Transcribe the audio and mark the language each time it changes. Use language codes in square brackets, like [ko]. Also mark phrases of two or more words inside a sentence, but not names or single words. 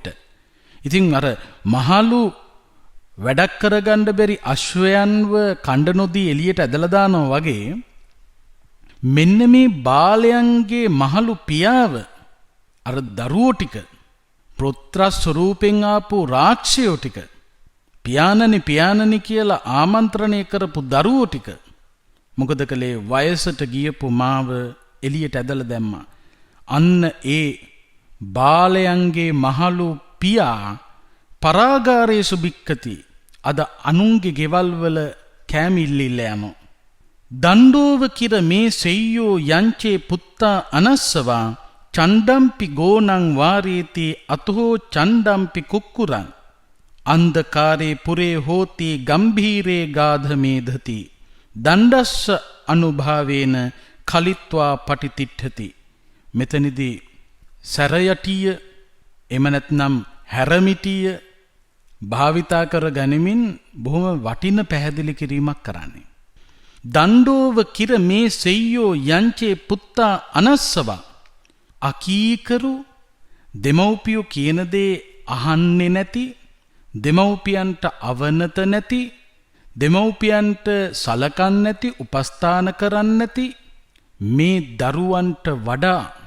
[si] ඉතින් අර මහලු වැඩක් කරගන්න බැරි අශ්වයන්ව කණ්ඩ නොදී එළියට ඇදලා දානවා වගේ මෙන්න මේ බාලයන්ගේ මහලු පියාව අර දරුවෝ ටික පුත්‍ර ස්වරූපෙන් ආපු රාක්ෂයෝ ටික පියාණනි කියලා ආමන්ත්‍රණය කරපු දරුවෝ ටික මොකද කළේ වයසට ගියපු මාව එළියට ඇදලා දැම්මා. අන්න ඒ බාලයන්ගේ මහලු පියා [pi] පරාගාරයේ සුබික්කති [si] අද අනුන්ගේ ගෙවල් වල කෑමිල්ලිල්ල යනවා. [pi] දණ්ඩෝව කිර මේ සෙය්‍යෝ යංචේ පුත්තා අනස්සවා චණ්ඩම්පි ගෝනං වාරේති අතෝ චණ්ඩම්පි කුක්කුරං අන්ධකාරේ පුරේ හෝති ගම්භීරේ ගාධමේධති දණ්ඩස්ස අනුභාවේන කලිත්වා පටිතිට්ඨති. [si] මෙතනදී සැරයටිය එම නැත්නම් හැරමිටිය භාවිතා කර ගනිමින් බොහොම වටින පැහැදිලි කිරීමක් කරන්නේ. [pi] දණ්ඩෝව කිර මේ සෙය්‍යෝ යංචේ පුත්තා අනස්සවා [si] අකීකරු දෙමව්පියෝ කියන දේ අහන්නේ නැති දෙමව්පියන්ට අවනත නැති දෙමව්පියන්ට සලකන්නේ නැති උපස්ථාන කරන්නේ නැති මේ දරුවන්ට වඩා